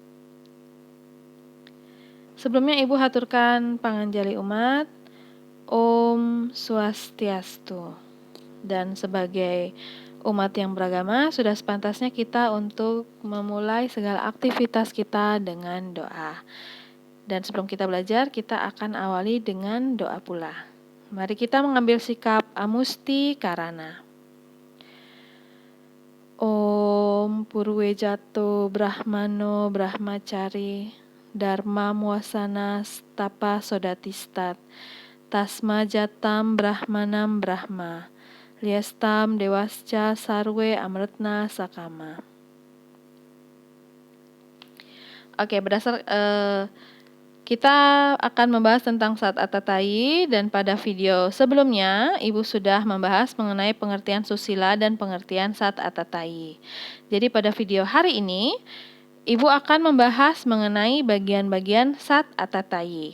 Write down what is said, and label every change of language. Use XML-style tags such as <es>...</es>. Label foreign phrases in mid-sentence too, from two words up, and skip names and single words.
<id>Sebelumnya Ibu haturkan panganjali umat,</id> <sa>Om Swastiastu.</sa> <id>Dan sebagai umat yang beragama, sudah sepantasnya kita untuk memulai segala aktivitas kita dengan doa. Dan sebelum kita belajar, kita akan awali dengan doa pula. Mari kita mengambil sikap</id> <sa>Amusti Karana. Om Purwejato Brahmano Brahmacari Dharma Muasana Stapa Sodatistat Tasma Jatam Brahmanam Brahma Liestam Dewasca Sarwe Amretna Sakama.</sa> <id>Oke, kita akan membahas tentang Sat Atataye, dan pada video sebelumnya Ibu sudah membahas mengenai pengertian susila dan pengertian Sat Atataye. Jadi pada video hari ini Ibu akan membahas mengenai bagian-bagian Sat Atataye.</id>